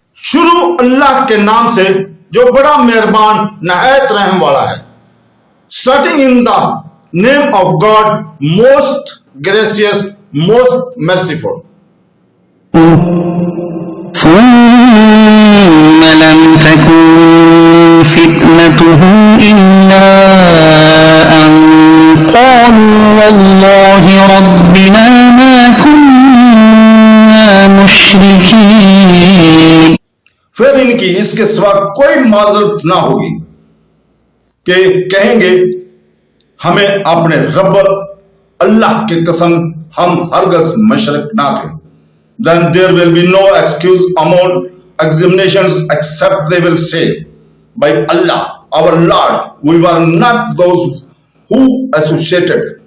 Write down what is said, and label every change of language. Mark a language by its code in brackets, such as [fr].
[ur] شروع اللہ کے نام سے جو بڑا مہربان نہایت رحم والا ہے. [en] Starting in the name of God, most gracious, most merciful. [ar] ثم لم تكن فتنتهم إلا أن قالوا والله ربنا ما كنا مشركين. [ur] پھر ان کی اس کے سوا کوئی معذرت نہ ہوگی کہ کہیں گے ہمیں اپنے رب اللہ کی قسم ہم ہرگز مشرک نہ تھے. [en] Then there will be no excuse among examinations except they will say, by Allah, our Lord, we were not those who associated.